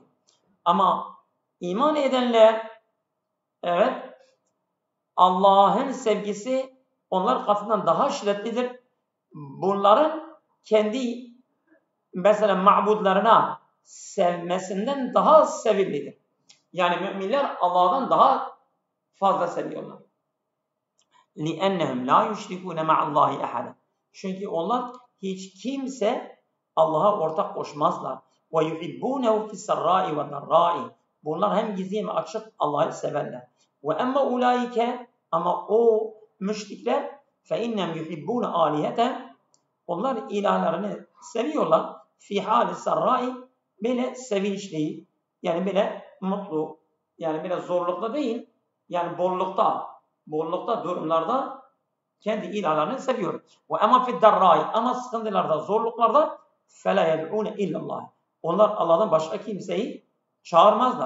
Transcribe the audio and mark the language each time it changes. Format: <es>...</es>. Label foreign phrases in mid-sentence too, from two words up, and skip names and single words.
<tr>Ama iman edenler, evet, Allah'ın sevgisi onlar katından daha şiddetlidir. Bunların kendi mesela ma'budlarına sevmesinden daha sevimlidir. Yani müminler Allah'tan daha fazla seviyorlar.</tr> <ar>لِأَنَّهُمْ لَا يُشْرِكُونَ مَعَ اللّٰهِ اَحَدًا.</ar> <tr>Çünkü onlar hiç kimse Allah'a ortak koşmazlar.</tr> <ar>وَيُحِبُّونَهُ فِي السَّرَّاءِ وَالضَّرَّاءِ.</ar> <tr>Bunlar hem gizli hem açık Allah'ı severler.</tr> <ar>وَاَمَّا اُولَٰئِكَ.</ar> <tr>Ama o müşrikler</tr> <ar>فَاِنَّمْ يُحِبُّونَ آلِهَةً.</ar> <tr>Onlar ilahlarını seviyorlar.</tr> <ar>فِي حَالِ السَّرَّاءِ.</ar> <tr>Böyle sevinçli, yani böyle mutlu, yani böyle zorlukta değil, yani bollukta durumlarda kendi ilahlarını seviyor. Ve ama</tr> <ar>في الضراء,</ar> <tr>ama sıkıntılarda, zorluklarda</tr> <ar>فلا يدعون إلا الله.</ar> <tr>Onlar Allah'tan başka kimseyi çağırmazlar.</tr>